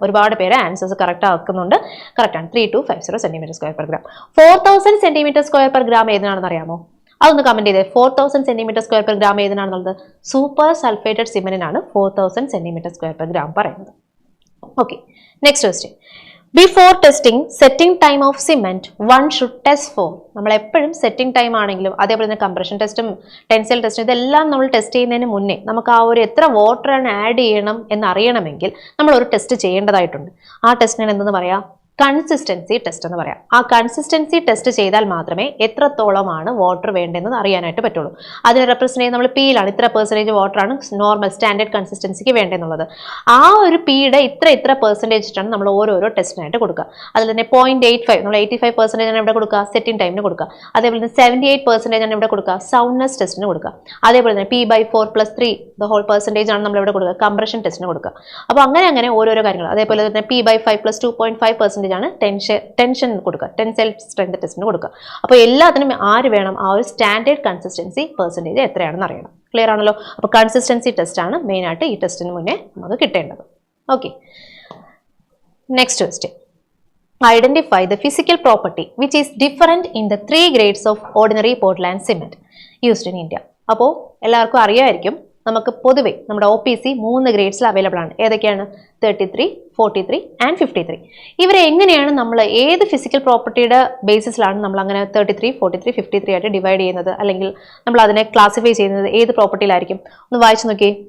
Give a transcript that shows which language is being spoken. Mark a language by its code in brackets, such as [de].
[ml] ഒരുപാട് പേര് answers correct ആക്കുന്നുണ്ട്. കറക്റ്റ് ആണ്, 3250 centimetre square per gram. 4000 centimetre square per gram ഏതിനാണെന്ന് അറിയാമോ? അതൊന്ന് കമന്റ് ചെയ്തേ. 4000 centimetre square per gram ഏതിനാണെന്നുള്ളത്? Super sulphated സിമെന്റിനാണ് 4000 centimetre square per gram പറയുന്നത്. [en] Okay, next question. Before testing setting time of cement, one should test for. [ml] നമ്മൾ എപ്പോഴും setting time ആണെങ്കിലും അതേപോലെ തന്നെ compression ടെസ്റ്റും ടെൻസൈൽ ടെസ്റ്റും ഇതെല്ലാം നമ്മൾ ടെസ്റ്റ് ചെയ്യുന്നതിന് മുന്നേ നമുക്ക് ആ ഒരു എത്ര വാട്ടറാണ് ആഡ് ചെയ്യണം എന്ന് അറിയണമെങ്കിൽ നമ്മൾ ഒരു ടെസ്റ്റ് ചെയ്യേണ്ടതായിട്ടുണ്ട്. ആ ടെസ്റ്റിനാണ് എന്തെന്ന് പറയാം? കൺസിസ്റ്റൻസി ടെസ്റ്റ് എന്ന് പറയാം. ആ കൺസിസ്റ്റൻസി ടെസ്റ്റ് ചെയ്താൽ മാത്രമേ എത്രത്തോളമാണ് വാട്ടർ വേണ്ടതെന്ന് അറിയാനായിട്ട് പറ്റുള്ളൂ. അതിനെ റെപ്രസെന്റ് ചെയ്യുന്നത് നമ്മൾ പിയിലാണ്. ഇത്ര പെർസെൻറ്റേജ് വാട്ടറാണ് നോർമൽ സ്റ്റാൻഡേർഡ് കൺസിസ്റ്റൻസിക്ക് വേണ്ടതെന്നുള്ളത്. ആ ഒരു പിയുടെ ഇത്ര പെർസെൻറ്റേജ് ആണ് നമ്മൾ ഓരോരോ ടെസ്റ്റിനായിട്ട് കൊടുക്കുക. അതിൽ തന്നെ 0.85 നമ്മൾ 85% ആണ് ഇവിടെ കൊടുക്കുക സെറ്റിംഗ് ടൈമിന് കൊടുക്കുക. അതേപോലെ തന്നെ 78% ആണ് ഇവിടെ കൊടുക്കുക സൗണ്ട്നെസ് ടെസ്റ്റിന് കൊടുക്കുക. അതേപോലെ തന്നെ P/4+3 ദ ഹോൾ പെർസെൻറ്റേജ് ആണ് നമ്മൾ ഇവിടെ കൊടുക്കുക കംപ്രഷൻ ടെസ്റ്റിന് കൊടുക്കുക. അപ്പോൾ അങ്ങനെ ഓരോരോ കാര്യങ്ങൾ. അതേപോലെ തന്നെ P/5+2.5% ആണ് ടെൻഷൻ കൊടുക്കുക, ടെൻസൈൽ സ്ട്രെങ്ത് ടെസ്റ്റിന് കൊടുക്കുക. അപ്പോൾ എല്ലാത്തിനും ആര് വേണം? ആ ഒരു സ്റ്റാൻഡേർഡ് കൺസിസ്റ്റൻസി പെർസെൻറ്റേജ് എത്രയാണെന്ന് അറിയണം. ക്ലിയർ ആണല്ലോ? അപ്പോൾ കൺസിസ്റ്റൻസി ടെസ്റ്റ് ആണ് മെയിൻ ആയിട്ട് ഈ ടെസ്റ്റിന് മുന്നേ നമുക്ക് കിട്ടേണ്ടത്. Okay, next question. [en] Identify the physical property which is different in the 3 grades of ordinary Portland cement used in India. [ml] അപ്പോൾ എല്ലാവർക്കും അറിയാമായിരിക്കും നമുക്ക് പൊതുവെ നമ്മുടെ OPC 3 ഗ്രേഡ്സിൽ അവൈലബിൾ ആണ്. ഏതൊക്കെയാണ്? 33, 43 ആൻഡ് 53. ഇവരെ എങ്ങനെയാണ് നമ്മൾ ഏത് ഫിസിക്കൽ പ്രോപ്പർട്ടിയുടെ ബേസിസിലാണ് നമ്മൾ അങ്ങനെ 33, 43, 53 ആയിട്ട് ഡിവൈഡ് ചെയ്യുന്നത്, അല്ലെങ്കിൽ നമ്മൾ അതിനെ ക്ലാസിഫൈ ചെയ്യുന്നത് ഏത് പ്രോപ്പർട്ടിയിലായിരിക്കും? ഒന്ന് വായിച്ചു നോക്കിയേ.